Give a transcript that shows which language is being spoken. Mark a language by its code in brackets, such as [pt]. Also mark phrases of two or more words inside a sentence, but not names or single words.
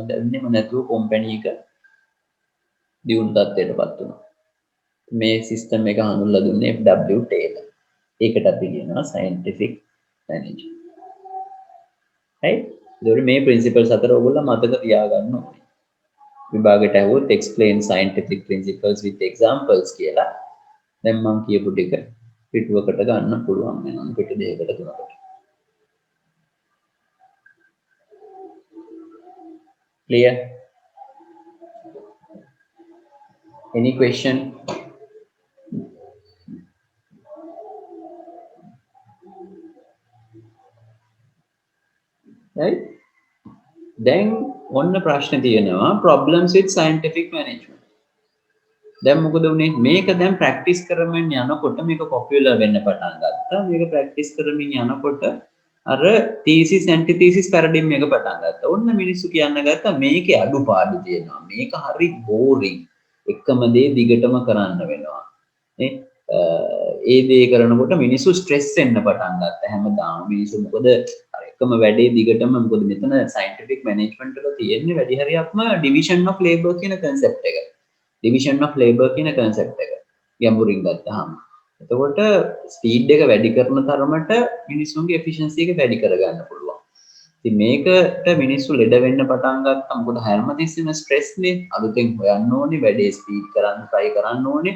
[si] දැන්නෙම නැතුව කම්පැනි එක දියුණු තත්ත්වයටපත් වුණා. මේ සිස්ටම් එක හඳුන්වලා දුන්නේ F.W. Taylor. ඒකට අපි කියනවා [en] scientific management. [si] right? ඒතකොට මේ principles අතර ඔයගොල්ලෝ මතක තියාගන්න ඕනේ. විභාගයට ඇහුවොත් [en] explain scientific principles with examples [si] කියලා. දැන් මම කියපු ටික පිටුවකට ගන්න පුළුවන් වෙනවා පිටු දෙකකට තුනකට. [en] Clear? Any question? Right? Then [si] ඔන්න ප්‍රශ්න තියෙනවා [en] problems with scientific management. [si] දැන් මොකද උනේ මේක දැන් ප්‍රැක්ටිස් කරමින් යනකොට මේක පොපියුලර් වෙන්න පටන් ගත්තා. මේක ප්‍රැක්ටිස් කරමින් යනකොට අර [en] thesis antithesis paradigm [si] එක පටන් ගත්තා. ඔන්න මිනිස්සු කියන්න ගත්තා මේකේ අඩුපාඩු තියෙනවා. මේක හරි boring. එකම දේ දිගටම කරන්න වෙනවා. නේ? ඒ දේ කරනකොට මිනිස්සු ස්ට්‍රෙස් වෙන්න පටන් ගත්තා. හැමදාම මිනිස්සු මොකද අර එකම වැඩේ දිගටම මොකද මෙතන [en] scientific management [si] වල තියෙන්නේ වැඩි හරියක්ම [en] division of labor [si] කියන concept එක. [en] division of labor [si] කියන concept එක ගැඹුරින් ගත්තාම. එතකොට ස්පීඩ් එක වැඩි කරන තරමට මිනිස්සුන්ගේ efficiency එක වැඩි කරගන්න පුළුවන්. ඉතින් මේකට මිනිස්සු ලෙඩ වෙන්න පටන් ගත්තා. මොකද හැමතිස්සෙම ස්ට්‍රෙස් නේ. අලුතෙන් හොයන්න ඕනේ, වැඩේ ස්පීඩ් කරන්න try කරන්න ඕනේ.